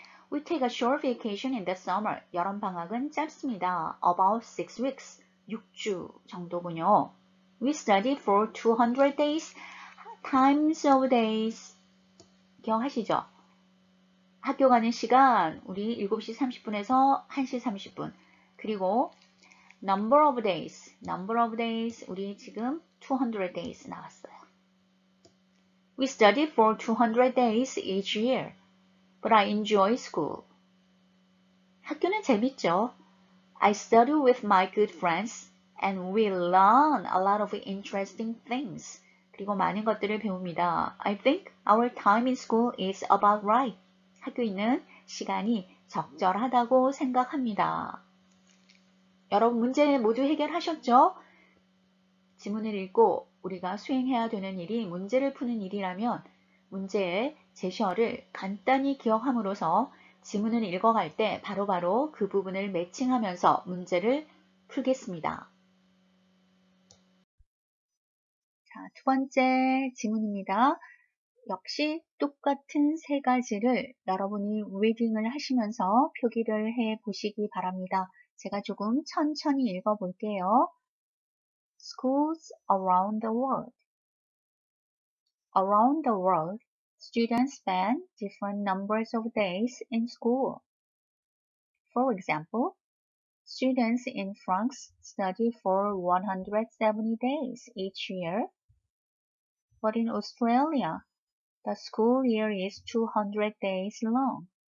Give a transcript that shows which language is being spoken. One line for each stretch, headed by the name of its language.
English: We take a short vacation in the summer.
Korean: 여름방학은 짧습니다.
English: About 6 weeks,
Korean: 6주 정도군요.
English: We study for 200 days, times of days.
Korean: 기억하시죠? 학교 가는 시간, 우리 7시 30분에서 1시 30분. 그리고
English: number of days,
Korean: 우리 지금
English: 200 days
Korean: 나왔어요.
English: We study for 200 days each year, but I enjoy school.
Korean: 학교는 재밌죠.
English: I study with my good friends, and we learn a lot of interesting things.
Korean: 그리고 많은 것들을 배웁니다.
English: I think our time in school is about right.
Korean: 학교에 있는 시간이 적절하다고 생각합니다. 여러분 문제 모두 해결하셨죠? 지문을 읽고 우리가 수행해야 되는 일이 문제를 푸는 일이라면 문제의 제시어를 간단히 기억함으로써 지문을 읽어갈 때 바로바로 그 부분을 매칭하면서 문제를 풀겠습니다. 자, 두 번째 지문입니다. 역시 똑같은 세 가지를 여러분이 리딩을 하시면서 표기를 해 보시기 바랍니다. 제가 조금 천천히 읽어 볼게요.
English: Schools around the world. Around the world, students spend different numbers of days in school. For example, students in France study for 170 days each year, but in Australia, the school year is 200 days long.